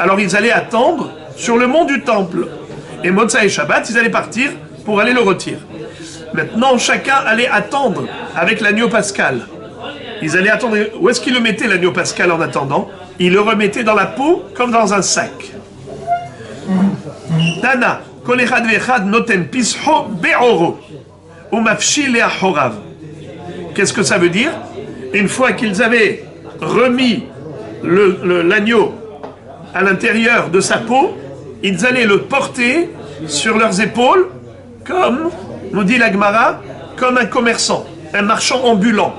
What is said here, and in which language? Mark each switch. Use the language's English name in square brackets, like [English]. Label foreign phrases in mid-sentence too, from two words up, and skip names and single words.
[French] Alors ils allaient attendre sur le mont du temple. Et [Hebrew] מוצאי שבת, [French] ils allaient partir pour aller le retirer. Maintenant, chacun allait attendre avec l'agneau pascal. Ils allaient attendre. Où est-ce qu'ils le mettaient, l'agneau pascal, en attendant? Ils le remettaient dans la peau, comme dans un sac. [Hebrew] תנא, כל אחד ואחד נותן פסחו בעורו, ומפשילו לאחוריו. [French] Qu'est-ce que ça veut dire? Une fois qu'ils avaient remis l'agneau à l'intérieur de sa peau, ils allaient le porter sur leurs épaules, comme, nous dit la Gemara, comme un commerçant, un marchand ambulant.